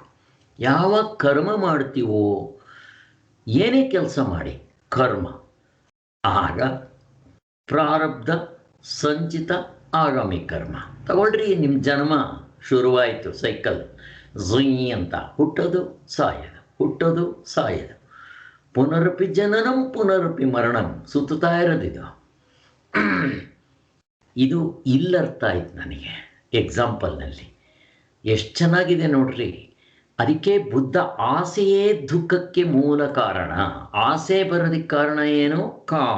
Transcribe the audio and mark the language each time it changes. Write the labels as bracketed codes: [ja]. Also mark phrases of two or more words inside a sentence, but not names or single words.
[kn] ಯಾವಾಗ ಕರ್ಮ ಮಾಡ್ತೀವೋ, ಏನೇ ಕೆಲಸ ಮಾಡಿ ಕರ್ಮ, ಆಗ ಪ್ರಾರಬ್ಧ, ಸಂಚಿತ, ಆಗಾಮಿ ಕರ್ಮ. ತಗೊಳ್ರಿ, ನಿಮ್ಮ ಜನ್ಮ ಶುರುವಾಯಿತು, ಸೈಕಲ್ ಝುಯ್ ಅಂತ ಹುಟ್ಟೋದು ಸಾಯೋದು, ಹುಟ್ಟೋದು ಸಾಯೋದು, [sa] ಪುನರಪಿ ಜನನಂ ಪುನರಪಿ ಮರಣಂ [kn] ಸುತ್ತಾ ಇರೋದಿದು. ಇದು ಇಲ್ಲರ್ಥ ಆಯ್ತು ನನಗೆ ಎಕ್ಸಾಂಪಲ್ನಲ್ಲಿ. ಎಷ್ಟು ಚೆನ್ನಾಗಿದೆ ನೋಡ್ರಿ. ಅದಕ್ಕೆ ಬುದ್ಧ ಆಸೆಯೇ ದುಃಖಕ್ಕೆ ಮೂಲ ಕಾರಣ. ಆಸೆ ಬರೋದಕ್ಕೆ ಕಾರಣ ಏನು? ಕಾಮ.